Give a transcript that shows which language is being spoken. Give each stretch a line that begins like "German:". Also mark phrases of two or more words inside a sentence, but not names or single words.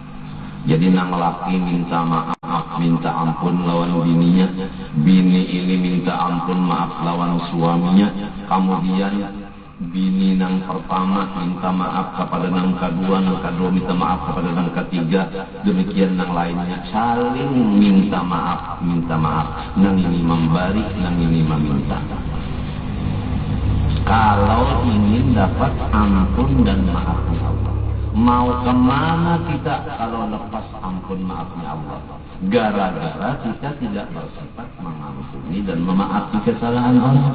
Banjar: Jadi nang laki minta maaf, minta ampun lawan bininya, bini ini minta ampun maaf lawan suaminya, kemudian bini nang pertama minta maaf kepada nang kedua minta maaf kepada nang ketiga, demikian nang lainnya saling minta maaf, nang ini memberi, nang ini meminta.
Indonesian: Kalau ingin dapat ampun dan maafnya Allah, mau kemana kita kalau lepas ampun maafnya Allah? Gara-gara kita tidak bersifat mengampuni dan memaafkan kesalahan Allah.